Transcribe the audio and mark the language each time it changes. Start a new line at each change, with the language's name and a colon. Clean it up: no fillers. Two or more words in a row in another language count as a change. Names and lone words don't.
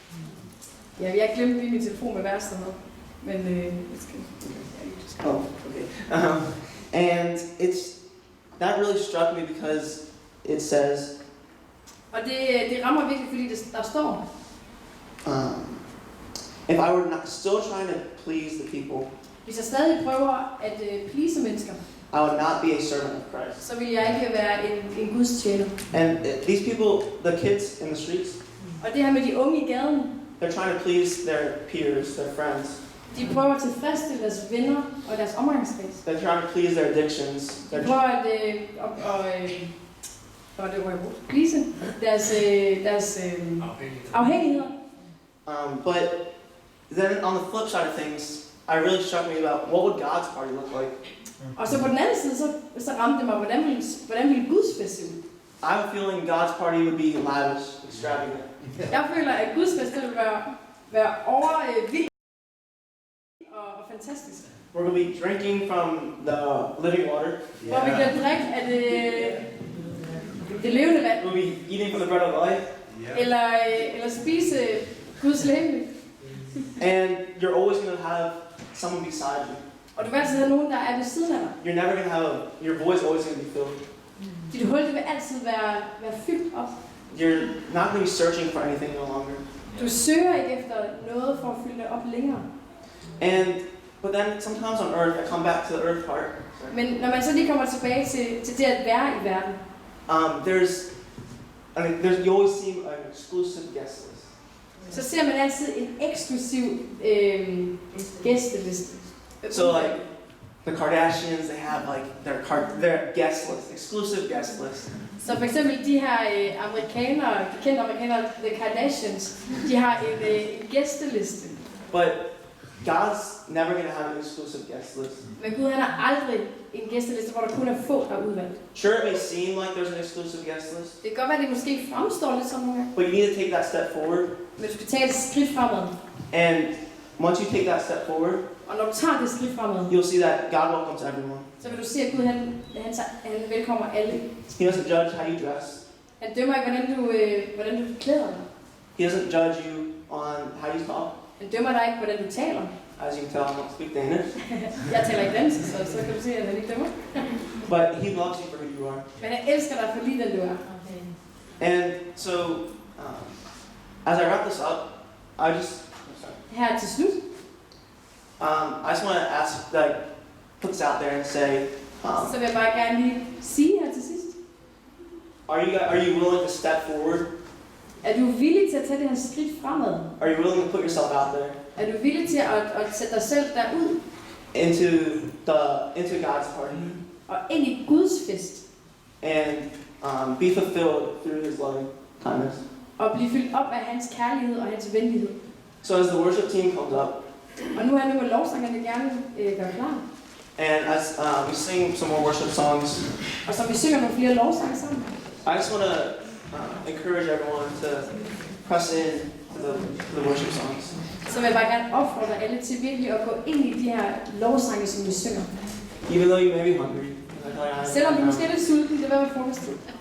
Danish: Ja, jeg glemte lige min telefon med verset her. Men
English: Oh, okay. And that really struck me because it says,
Danish: Og det rammer virkelig, fordi der står,
English: if I were not still trying to please the people,
Danish: hvis jeg stadig prøver at please mennesker,
English: I would not be a servant of Christ.
Danish: så vil jeg ikke være en Guds tjener.
English: And these people, the kids in the streets,
Danish: Og det her med de unge i gaden,
English: they're trying to please their peers, their friends.
Danish: de prøver at tilfredsstille deres venner og deres omgangskreds.
English: They're trying to please their addictions.
Danish: De prøver at please deres afhængigheder.
English: But then on the flip side of things, I really struck me about what would God's party look like.
Danish: Og så på den anden side, så ramte det mig, hvordan ville Guds fest se ud?
English: I have a feeling God's party would be lavish, extravagant.
Danish: Jeg føler, at Guds fest vil være vild og fantastisk.
English: We're going to be drinking from the living water.
Danish: Hvor vi kan drikke af det levende vand.
English: We'll be eating from the bread of life.
Danish: Eller spise Guds legeme.
English: And you're always going to have someone beside you.
Danish: Og du vil altid have nogen, der er ved siden af dig.
English: You're never going to have, your voice always going to be filled.
Danish: Dit hul det vil altid være fyldt op.
English: You're not going to be searching for anything no longer.
Danish: Du søger ikke efter noget for at fylde det op længere.
English: But then sometimes on earth, I come back to the earth part.
Danish: Men når man så lige kommer tilbage til det at være i verden,
English: you always see an exclusive guest list.
Danish: så ser man altid en eksklusiv gæsteliste.
English: So like the Kardashians, they have like their guest list, exclusive guest list.
Danish: Så for eksempel de her kendte amerikanere, The Kardashians, de har en gæsteliste.
English: But God's never going to have an exclusive guest list.
Danish: Men Gud han har aldrig en gæsteliste, hvor der kun er få, der er udvalgt.
English: Sure, it may seem like there's an exclusive guest list.
Danish: Det kan godt være, at det måske fremstår lidt sådan nogle gange.
English: But you need to take that step forward.
Danish: Men du skal tage et skridt fremad.
English: And once you take that step forward,
Danish: Og når du tager det skridt fremad,
English: you'll see that God welcomes everyone.
Danish: så vil du se, at Gud han velkommer alle.
English: He doesn't judge how you dress.
Danish: Han dømmer ikke, hvordan du klæder dig.
English: He doesn't judge you on how you talk.
Danish: Han dømmer dig ikke, hvordan du taler.
English: As you can tell, I don't speak Danish.
Danish: Jeg taler ikke dansk, så kan du se, at han ikke dømmer.
English: But he loves you for who you are.
Danish: Men han elsker dig for lige den du er.
English: And so, as I wrap this up,
Danish: Her til slut,
English: I just want to ask, put this out there and say,
Danish: så vil jeg bare gerne lige sige her til sidst.
English: are you willing to step forward?
Danish: Er du villig til at tage det her skridt fremad?
English: Are you willing to put yourself out there?
Danish: Er du villig til at sætte dig selv derud?
English: Into God's party.
Danish: Og ind i Guds fest.
English: And be fulfilled through His loving kindness.
Danish: Og blive fyldt op af hans kærlighed og hans venlighed.
English: So as the worship team comes up,
Danish: Og nu er lovsangerne gerne gøre klar.
English: and as we sing some more worship songs,
Danish: Og så vi synger nogle flere lovsange sammen.
English: I just want to encourage everyone to press in to the worship songs.
Danish: Så vil jeg bare gerne opfordre alle til virkelig at gå ind i de her lovsange, som vi synger.
English: Even though you may be hungry.
Danish: Selvom du måske er lidt sulten, det vil være frokosttid.